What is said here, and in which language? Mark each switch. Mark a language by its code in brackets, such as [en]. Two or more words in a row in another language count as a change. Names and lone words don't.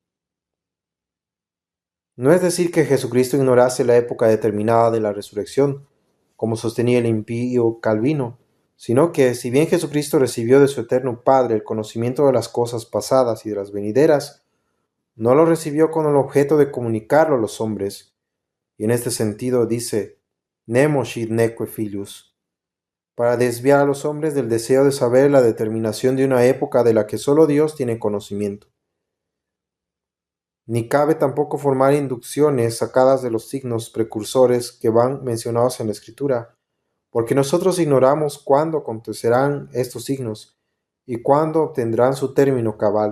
[es] No es decir que Jesucristo ignorase la época determinada de la resurrección, como sostenía el impío Calvino, sino que, si bien Jesucristo recibió de su eterno Padre el conocimiento de las cosas pasadas y de las venideras, no lo recibió con el objeto de comunicarlo a los hombres, y en este sentido dice, [la] Nemo scit neque filius, [es] para desviar a los hombres del deseo de saber la determinación de una época de la que solo Dios tiene conocimiento. Ni cabe tampoco formar inducciones sacadas de los signos precursores que van mencionados en la Escritura, porque nosotros ignoramos cuándo acontecerán estos signos y cuándo obtendrán su término cabal.